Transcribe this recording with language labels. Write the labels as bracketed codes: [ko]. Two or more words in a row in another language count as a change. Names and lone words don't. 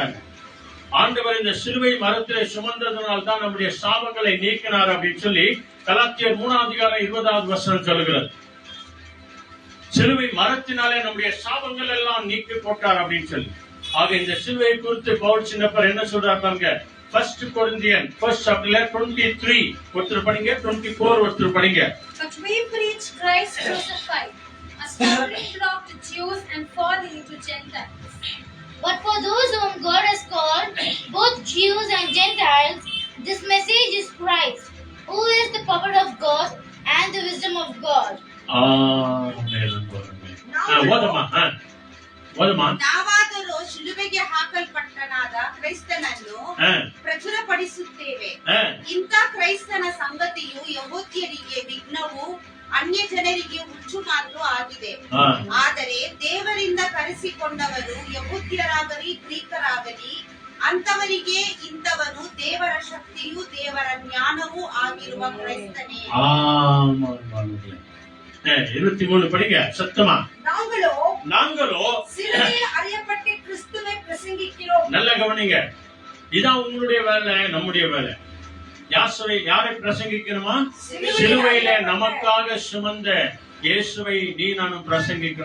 [ta] ஆண்டவர் இந்த சிலுவை மரத்திலே சுமந்ததனால் தான் நம்முடைய சாபங்களை நீக்கினார் அப்படின்னு சொல்லி கலாத்தியர் 3:20 சொல்லுகிறது. சிலுவை மரத்தினாலே நம்முடைய சாபங்கள் எல்லாம் நீக்கி போட்டார் அப்படின்னு சொல்லி. ஆக இந்த சிலுவை குறித்து பவுல் சின்னப்பர் என்ன சொல்றாரு பாருங்க. 1 கொரிந்தியன் 1 chapter 23 ஒருத்தர் படிங்க, 24 ஒருத்தர் படிங்க. [en] But we preach Christ crucified, a stumbling block to Jews and folly to Gentiles. But for those whom God has called, both Jews and Gentiles, this message is Christ, who is the power of God and the wisdom of God. [kn] ನಾವಾದರೂ ಶಿಲುಬೆಗೆ ಹಾಕಲ್ಪಟ್ಟನಾದ ಕ್ರೈಸ್ತನನ್ನು ಪ್ರಚುರಪಡಿಸುತ್ತೇವೆ. ಇಂಥ ಕ್ರೈಸ್ತನ ಸಂಗತಿಯು ಯಹೂದ್ಯರಿಗೆ ವಿಘ್ನವು, ಅನ್ಯ ಜನರಿಗೆ ಹುಚ್ಚು ಮಾತು ಆಗಿದೆ. ಆದರೆ ದೇವರಿಂದ ಕರೆಸಿಕೊಂಡವರು ಯಹೂದ್ಯರಾಗಲಿ ಗ್ರೀಕರಾಗಲಿ ಅಂತವರಿಗೆ ಇಂಥವನು ದೇವರ ಶಕ್ತಿಯು ದೇವರ ಜ್ಞಾನವೂ ಆಗಿರುವ ಕ್ರೈಸ್ತನೇ. [ta] 23 படிங்க சத்தமா. நாங்களோ சிலுவையில் அறையப்பட்ட கிறிஸ்துவை பிரசங்கிக்கிறோம். நல்ல கவனிங்க. இதான் உங்களுடைய வேலை, நம்முடைய வேலை. யாரை பிரசங்கிக்கணுமா? சிலுவையில நமக்காக சுமந்த இயேசுவை நீ நானும் பிரசங்கிக்கணும்.